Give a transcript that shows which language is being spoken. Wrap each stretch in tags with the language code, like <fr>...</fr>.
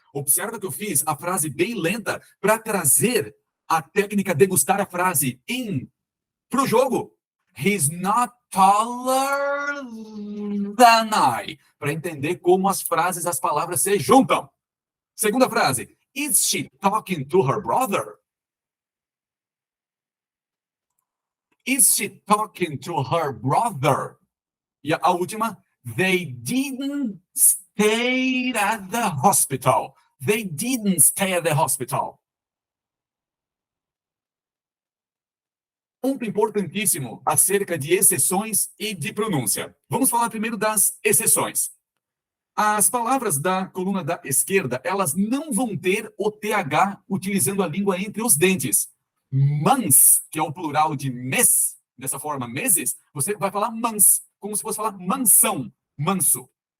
<pt>Observa que eu fiz a frase bem lenta para trazer a técnica degustar a frase para o jogo.</pt> <en>He's not taller than I.</en> <pt>Para entender como as frases, as palavras se juntam. Segunda frase.</pt> <en>Is she talking to her brother? Is she talking to her brother?</en> <pt>E a última.</pt> <en>They didn't stay at the hospital. They didn't stay at the hospital.</en> <pt>Ponto importantíssimo acerca de exceções e de pronúncia. Vamos falar primeiro das exceções. As palavras da coluna da esquerda, elas não vão ter o TH utilizando a língua entre os dentes. Mans, que é o plural de mês, dessa forma, meses, você vai falar mans, como se fosse falar mansão, manso.</pt>